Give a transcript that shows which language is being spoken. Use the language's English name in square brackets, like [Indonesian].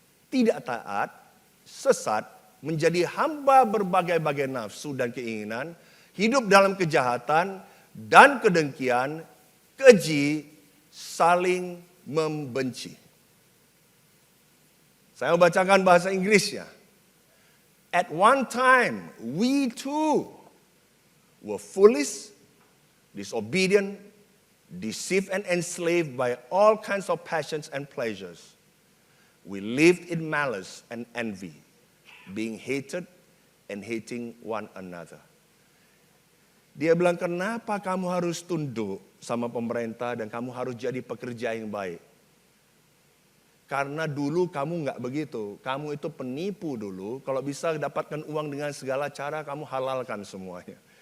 [Indonesian] Tidak taat, sesat, menjadi hamba berbagai-bagai nafsu dan keinginan, hidup dalam kejahatan dan kedengkian, keji, saling membenci. Saya mau bacakan bahasa Inggrisnya. [English] At one time, we too were foolish, disobedient, deceived and enslaved by all kinds of passions and pleasures. We lived in malice and envy, being hated and hating one another. [Indonesian] Dia bilang, kenapa kamu harus tunduk sama pemerintah dan kamu harus jadi pekerja yang baik? Karena dulu kamu nggak begitu. Kamu itu penipu dulu. Kalau bisa dapatkan uang dengan segala cara, kamu halalkan semuanya.